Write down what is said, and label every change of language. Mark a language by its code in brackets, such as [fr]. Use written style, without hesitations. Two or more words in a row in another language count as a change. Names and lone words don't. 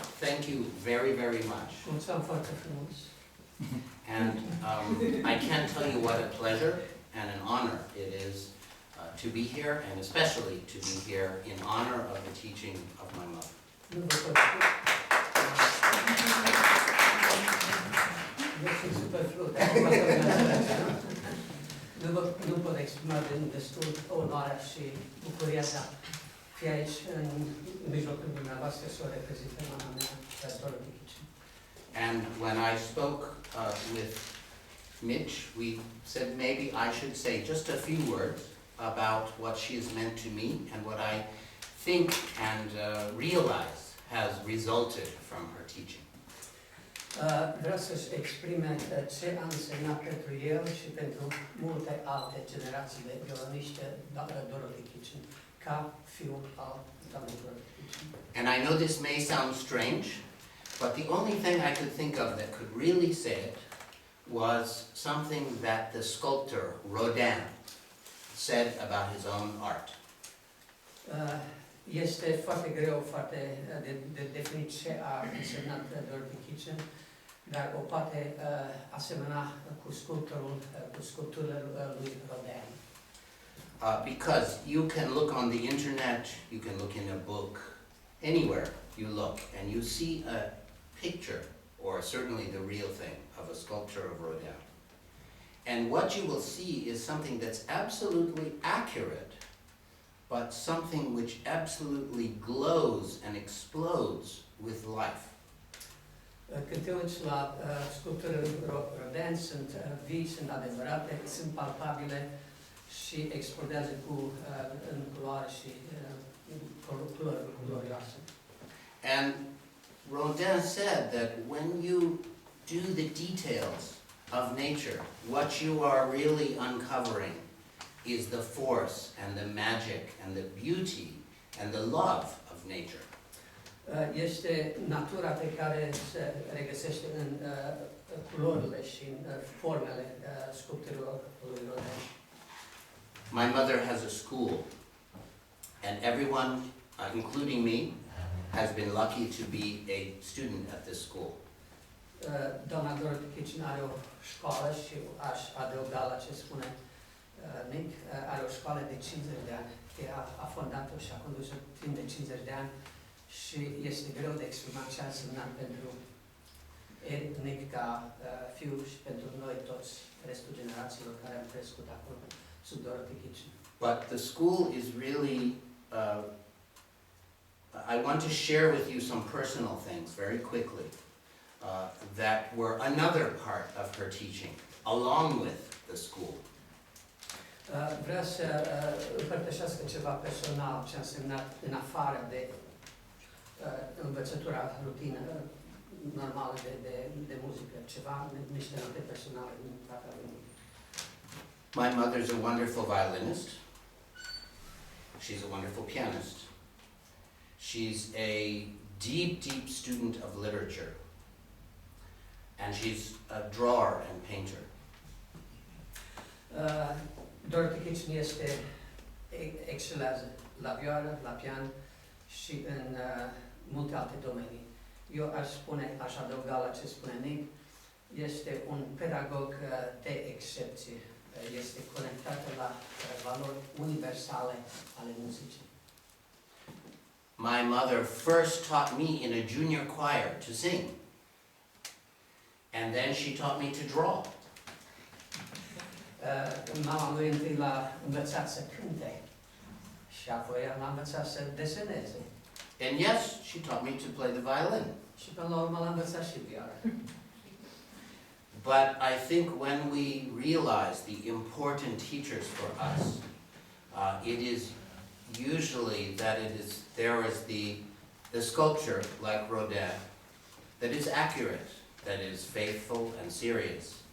[en] thank you very, very much. [ro] Mulțumim foarte frumos. [en] And I can't tell you what a pleasure and an honor it is to be here, and especially to be here in honor of the teaching of my mother. [ro] Nu pot exprima destul onoarea și bucuria de a fi aici în mijlocul dumneavoastră să o reprezint pe mama mea, Dorothy Kitchen. [en] And when I spoke with Mitch, we said maybe I should say just a few words about what she has meant to me and what I think and realize has resulted from her teaching. [ro] Vreau să-și exprime ce a însemnat pentru el și pentru multe alte generații de violoniști Dorothy Kitchen, ca fiu al doamnei Dorothy Kitchen. [en] And I know this may sound strange, but the only thing I could think of that could really say it was something that the sculptor Rodin said about his own art. [ro] Este foarte greu de definit ce a însemnat Dorothy Kitchen, dar o poate asemăna cu sculpturile lui Rodin. [en] Because you can look on the internet, you can look in a book, anywhere you look, and you see a picture, or certainly the real thing, of a sculpture of Rodin. And what you will see is something that's absolutely accurate, but something which absolutely glows and explodes with life. [ro] Când te uiți la sculpturile lui Rodin, sunt vii, sunt adevărate, sunt palpabile și explodează în culoare și culori glorioase. [en] And Rodin said that when you do the details of nature, what you are really uncovering is the force and the magic and the beauty and the love of nature. [ro] Este natura pe care se regăsește în culorile și în formele sculpturilor lui Rodin. [en] My mother has a school, and everyone, including me, has been lucky to be a student at this school. [ro] Doamna Dorothy Kitchen are o școală și aș adăuga la ce spune Nick, are o școală de 50 de ani. Ea a fondat-o și a condus-o timp de 50 de ani și este greu de exprimat ce a însemnat pentru Nick ca fiu și pentru noi toți, restul generațiilor care am crescut acolo sub Dorothy Kitchen. [en] But the school is really, I want to share with you some personal things very quickly that were another part of her teaching, along with the school. [ro] Vreau să împărtășesc ceva personal ce a însemnat în afară de învățătura rutină normală de muzică, niște note personale din partea lui. [en] My mother's a wonderful violinist. She's a wonderful pianist. She's a deep, deep student of literature. And she's a drawer and painter. [ro] Dorothy Kitchen excelează la vioară, la pian și în multe alte domenii. Eu aș adăuga la ce spune Nick, este un pedagog de excepție. Este conectată la valori universale ale muzicii. [en] My mother first taught me in a junior choir to sing. And then she taught me to draw. [ro] Mama lui întâi l-a învățat să cânte și apoi l-a învățat să deseneze. [en] And yes, she taught me to play the violin. [ro] Și până la urmă l-a învățat și vioara. [en] But I think when we realize the important teachers for us, it is usually that there is the sculpture like Rodin that is accurate, that is faithful and serious.